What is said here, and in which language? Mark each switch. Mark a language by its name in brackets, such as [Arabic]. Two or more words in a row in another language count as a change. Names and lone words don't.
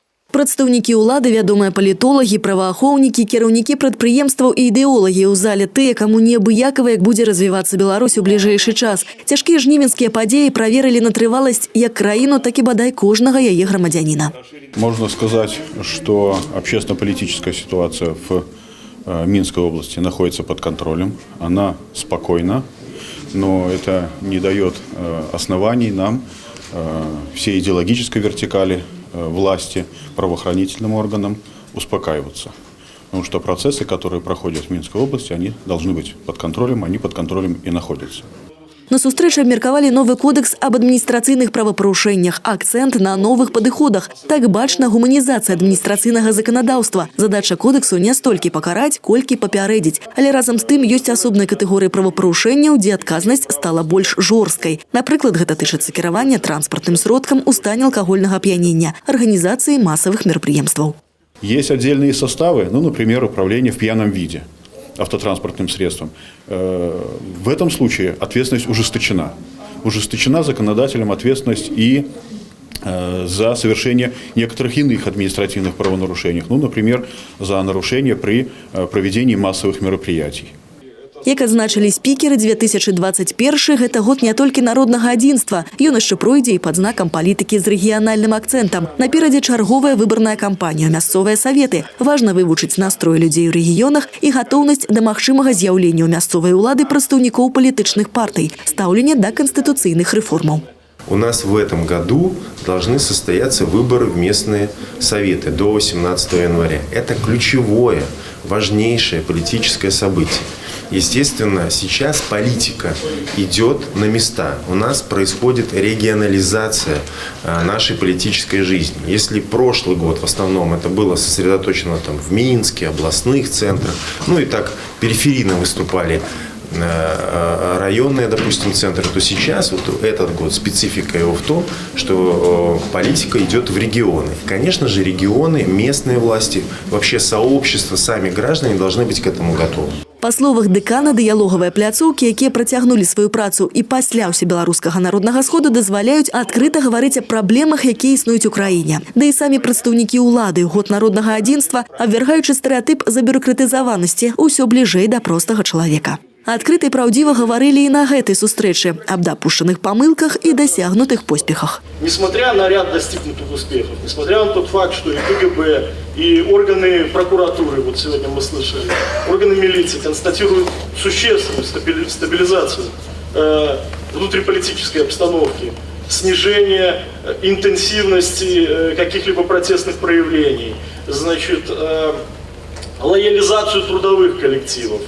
[Belarusian] Прадстаўнікі ўлады, вядомыя палітолагі, праваахоўнікі, кіраўнікі прадпрыемстваў і ідэолагі ў зале тыя, каму неабыякава, як будзе развівацца Беларусь у бліжэйшы час. Цяжкія жнівеньскія падзеі праверылі на трываласць як краіну, так і бадай кожнага яе грамадзяніна. [Russian] Можно сказать, что общественно-политическая ситуация в Минской области находится под контролем. Она спокойна, но это не дает оснований нам, всей идеологической вертикали власти, правоохранительным органам успокаиваться. Потому что процессы, которые проходят в Минской области, они должны быть под контролем, они под контролем и находятся. [Belarusian] На сустрэчы абмеркавалі новы кодекс об адміністрацыйных правапарушэннях, акцент на новых падыходах. Так бачна гуманізацыя адміністрацыйнага заканадаўства. Задача кодексу не столькі пакараць, колькі папярэдзіць. Але разам з тым ёсць асобныя катэгорыі правапарушэнняў, дзе адказнасць стала больш жорсткай. Напрыклад, гэта тычыцца кіравання транспартным сродкам у стане алкагольнага ап'янення, арганізацыі масавых мерапрыемстваў. [Russian] Есть отдельные составы, например, управление в пьяном виде автотранспортным средством. В этом случае ответственность ужесточена. Ужесточена законодателем ответственность и за совершение некоторых иных административных правонарушений. Например, за нарушение при проведении массовых мероприятий. [Belarusian] Як адзначылі спікеры, 2021 – гэта год не толькі народнага адзінства. Ён яшчэ пройдзе і пад знакам палітыкі з рэгіянальным акцэнтам. Наперадзе чарговая выбарная кампанія, мясцовыя саветы. Важна вывучыць настрой людзей у рэгіёнах і гатоўнасць да магчымага з'яўлення ў мясцовай улады прадстаўнікоў палітычных партый, стаўленне да канстытуцыйных рэформаў. [Russian] У нас в этом году должны состояться выборы в местные советы до 18 января. Это ключевое, важнейшее политическое событие. Естественно, сейчас политика идет на места. У нас происходит регионализация нашей политической жизни. Если прошлый год в основном это было сосредоточено в Минске, областных центрах, и так периферийно выступали районные, допустим, центры, то сейчас, этот год, специфика его в том, что политика идет в регионы. Конечно же, регионы, местные власти, вообще сообщество, сами граждане должны быть к этому готовы. [Belarusian] Па словах дэкана, дыялогавыя пляцоўкі, якія працягнулі сваю працу і пасля ўсебеларускага народнага сходу, дазваляюць адкрыта гаварыць аб праблемах, якія існуюць у краіне. Да і самі прадстаўнікі ўлады ў год народнага адзінства, абвяргаючы стэрэатып забюрократызаванасці, усё бліжэй да простага чалавека. Адкрыта і праўдзіва гаварылі і на гэтай сустрэчы аб дапушчаных памылках і дасягнутых поспехах. [Russian] Несмотря на ряд достигнутых успехов, несмотря на тот факт, что и КГБ, и органы прокуратуры, сегодня мы слышали, органы милиции констатируют существенную стабилизацию внутриполитической обстановки, снижение интенсивности каких-либо протестных проявлений, лоялизацию трудовых коллективов.